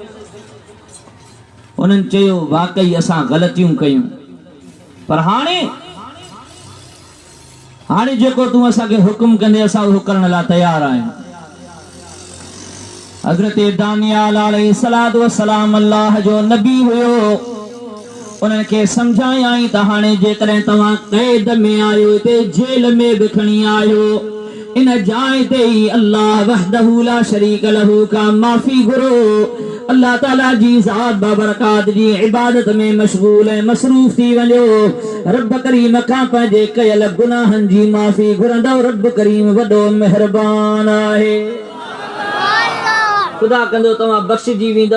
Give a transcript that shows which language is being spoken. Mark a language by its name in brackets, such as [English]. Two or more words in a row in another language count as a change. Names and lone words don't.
[Sindhi] उन्हनि चयो वाकई असां ग़लतियूं कयूं पर हाणे जेको तूं असांखे हुकुम कंदे असां उहो करण लाइ तयार आहियूं। हज़रत दानियाल [Arabic] عليه الصلاة والسلام [Sindhi] अल्लाह जो नबी हुयो उन्हनि खे समझायाई त हाणे जेकॾहिं तव्हां कैद में आयो हिते जेल में बि खणी आयो इन जाइ ते ई [Arabic] الله وحده لا شريك له [Sindhi] का माफ़ी घुरो। अल्लाह ताला जी ज़ात बाबरकात जी इबादत में मशगूल ऐं मसरूफ़ थी वञो। रब करीम खां पंहिंजे कयल गुनाहनि जी माफ़ी घुरंदव। रब करीम वॾो मेहरबान आहे। खुदा कंदो तव्हां बख़्शिजी वेंदव।